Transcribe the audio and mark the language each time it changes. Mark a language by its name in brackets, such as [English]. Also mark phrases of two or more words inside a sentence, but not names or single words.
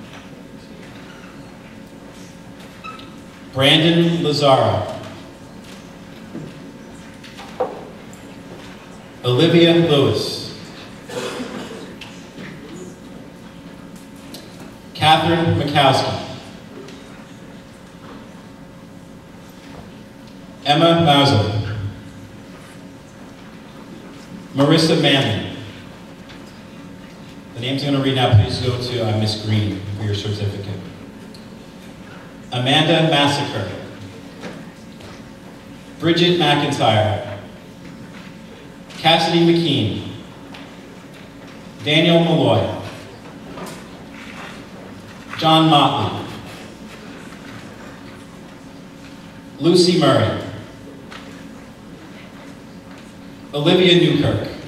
[English] Brandon Lazara, Olivia Lewis, Catherine Mikowski, Emma Mauser, Marissa Manley. The names I'm going to read now, please go to Miss Green for your certificate. Amanda Massacre, Bridget McIntyre, Cassidy McKean, Daniel Malloy, John Motley, Lucy Murray, Olivia Newkirk,